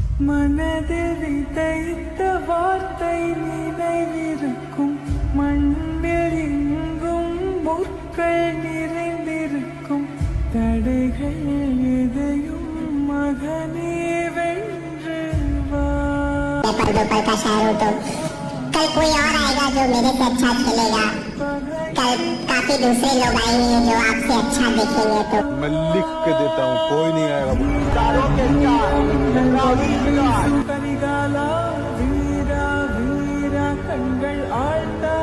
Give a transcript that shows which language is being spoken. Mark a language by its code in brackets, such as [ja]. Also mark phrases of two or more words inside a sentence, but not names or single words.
[ta] மனதில் விதைத்த வார்த்தை நினைவிருக்கும், மண்ணில் எங்கும் முற்கள் நிறைந்திருக்கும், தடைகள் எதையும் மகனே வென்று வா. [hi] पल दो पल का शहर हो तो कल कोई और आएगा जो मेरे से अच्छा खेलेगा, कल काफी दूसरे लोग आएंगे जो आपसे अच्छा देखेंगे। तो मैं लिख के देता हूँ, कोई नहीं आएगा। [ta] வீரா வீரா கண்கள் ஆழ்ந்த